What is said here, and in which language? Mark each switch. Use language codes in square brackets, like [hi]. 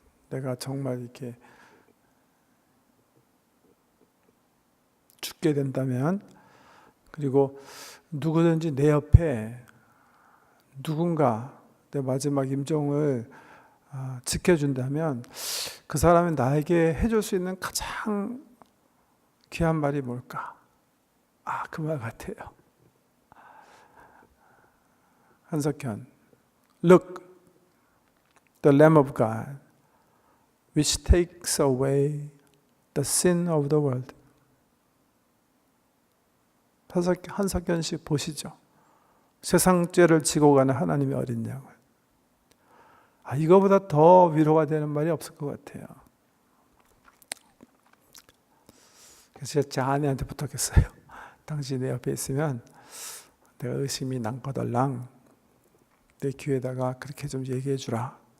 [ko] 내가 정말 이렇게 죽게 된다면, 그리고 누구든지 내 옆에 누군가 내 마지막 임종을 지켜준다면 그 사람이 나에게 해줄 수 있는 가장 귀한 말이 뭘까? 그 말 같아요. [en] 한석현, Look, the Lamb of God, which takes away the sin of the world. [ko] 한석현 씨 보시죠. 세상 죄를 지고 가는 하나님의 어린 양을. 이거보다 더 위로가 되는 말이 없을 것 같아요. 그래서 제 아내한테 부탁했어요. 당신이 내 옆에 있으면 내가 의심이 남거덜랑 내 귀에다가 그렇게 좀 얘기해 주라.